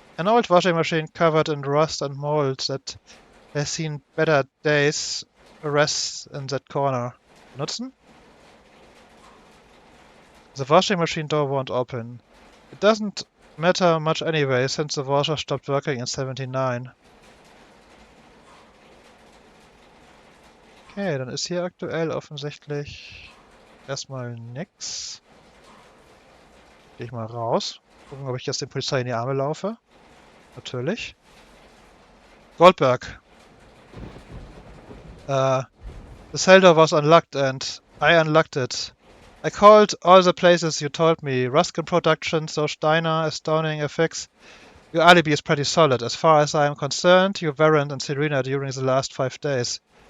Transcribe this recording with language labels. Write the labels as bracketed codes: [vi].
[en] An old washing machine covered in rust and mold that has seen better days rests in that corner. [de] Benutzen? [en] The washing machine door won't open. It doesn't matter much anyway, since the washer stopped working in 79. [de] Okay, dann ist hier aktuell offensichtlich erstmal nix. Gehe ich mal raus. Gucken, ob ich jetzt den Polizei in die Arme laufe. Natürlich. Goldberg. [en] The cell door was unlocked and I unlocked it. I called all the places you told me. Ruskin Productions, Steiner, Astounding Effects. Your alibi is pretty solid. As far as I am concerned, you weren't in Serena during the last 5 days.